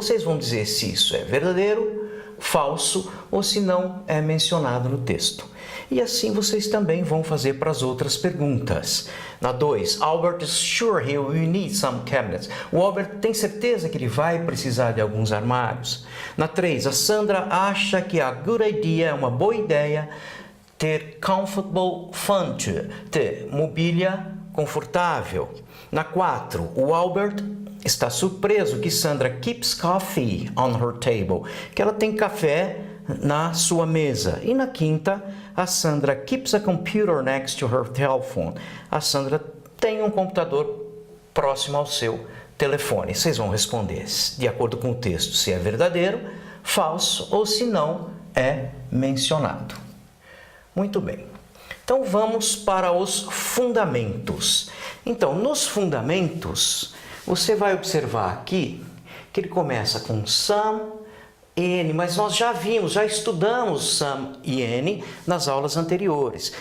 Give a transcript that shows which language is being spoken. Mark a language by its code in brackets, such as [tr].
[pt] Vocês vão dizer se isso é verdadeiro, falso ou se não é mencionado no texto. E assim vocês também vão fazer para as outras perguntas. [en] Na 2, Albert is sure he will need some cabinets. [pt] O Albert tem certeza que ele vai precisar de alguns armários. Na 3, a Sandra acha que [en] a good idea [pt] é uma boa ideia ter [en] comfortable furniture, [pt] ter mobília confortável. Na 4, o Albert está surpreso que Sandra [en] keeps coffee on her table, [pt] que ela tem café na sua mesa. [en] E na 5, a Sandra keeps a computer next to her telephone. [pt] A Sandra tem um computador próximo ao seu telefone. Vocês vão responder de acordo com o texto se é verdadeiro, falso ou se não é mencionado. Muito bem. Então vamos para os fundamentos. Então, nos fundamentos, você vai observar aqui que ele começa com some, any, mas nós já estudamos some e any nas aulas anteriores.